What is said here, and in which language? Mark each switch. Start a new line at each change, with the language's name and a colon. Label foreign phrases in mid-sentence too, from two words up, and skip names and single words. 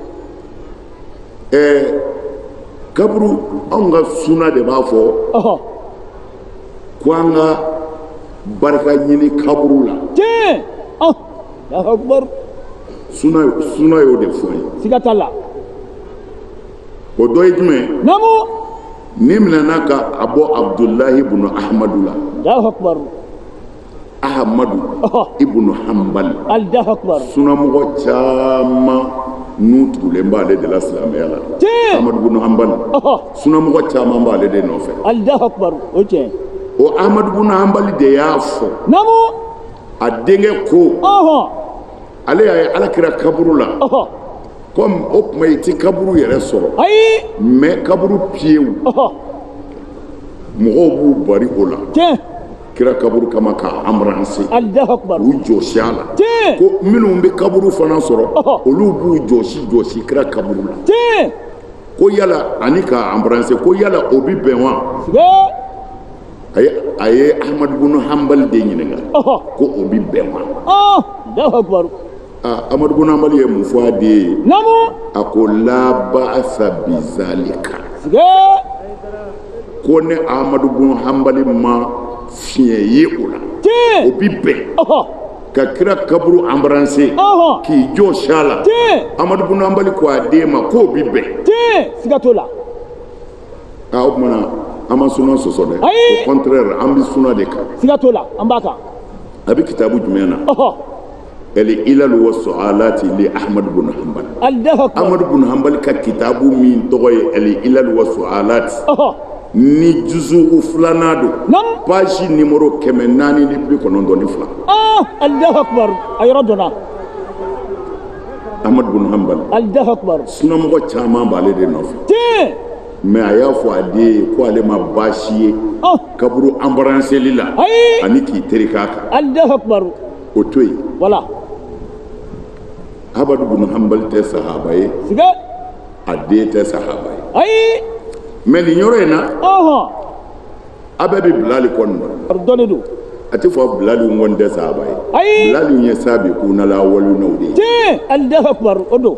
Bambara: Kaburu anw ka suna de b'a fɔ ko an ka barika ɲini kaburu la.
Arabic: Tiɲɛ. الله أكبر.
Bambara: Suna y'o de fɔ an ye. Siga t'a la. O dɔ ye jumɛn? Naamu. Ni minɛna ka a bɔ Abdullahi ibn Ahmadu la.
Arabic: الله أكبر.
Bambara: Ahmadu ibn Hanbal.
Arabic: الله أكبر.
Bambara: Sunamɔgɔ caman n'u tugulen b'ale de la silamɛya la. Tiɲɛ. Ahmadu ibn Hanbal. Sunamɔgɔ caman b'ale de nɔfɛ.
Arabic: الله أكبر.
Bambara: O ye tiɲɛ. O Ahmadu ibn Hanbal de y'a fɔ. Naamu. A denkɛ ko. Ale y'a ye Alakira kaburu la. Comme o tuma i ti kaburu yɛrɛ sɔrɔ. Ayi. Mais kaburu piyew. Mɔgɔw b'u bari o la. Tiɲɛ. Kira kaburu kama ka embrasser.
Arabic: الله أكبر.
Bambara: U jɔsi a la. Tiɲɛ. Ko minnu bɛ kaburu fana sɔrɔ olu b'u jɔsi kira kaburu la. Tiɲɛ. Ko yala ani ka embrasser ko yala o bi bɛn wa? A ye Ahmadu ibn Hanbal de ɲininka ko o bi bɛn wa?
Arabic: الله أكبر.
Bambara: Ahmadu ibn Hanbal ye mun fɔ a den ye? Naamu. A ko
Arabic: لا بأس بذلك.
Bambara: Ko ne Ahmadu ibn Hanbal ma fiɲɛ ye o la. O bi bɛn ka kira kaburu embrasser k'i jɔsi a la. Ahmadu ibn Hanbal ko a den ma k'o bi bɛn. Siga t'o la. O kumana an ma suna sɔsɔ dɛ.
French: Au contraire
Bambara: an bɛ suna de kan. Siga t'o la an b'a kan. A bɛ kitabu jumɛn na? Al-Ilal wa Su'alati li Ahmad ibn Hanbal. Ahmad ibn Hanbal ka kitabu min tɔgɔ ye Al-Ilal wa Su'alati. Ni juzu filanan don.
French: Page numéro
Bambara: 492.
Arabic: الله أكبر.
Bambara: A yɔrɔ dɔnna. Ahmad ibn Hanbal.
Arabic: الله أكبر.
Bambara: Sunamɔgɔ caman b'ale de nɔfɛ. Mais a y'a fɔ a den ye ko ale ma baasi ye kaburu embrasseli la ani k'i teri k'a kan.
Arabic: الله أكبر.
Bambara: O to yen. Voilà. Ahmad ibn Hanbal tɛ sahaba ye. Siga. A den tɛ sahaba ye. Ayi. Mais nin yɔrɔ in na. A bɛɛ bɛ Bilali kɔni dɔn. Dɔnni don. A tɛ fɔ Bilali kɔni tɛ sahaba ye. Ayi. Bilali ye
Arabic: السابقون الأولون
Bambara: de ye. Tiɲɛ.
Arabic: الله أكبر.
Bambara: O don.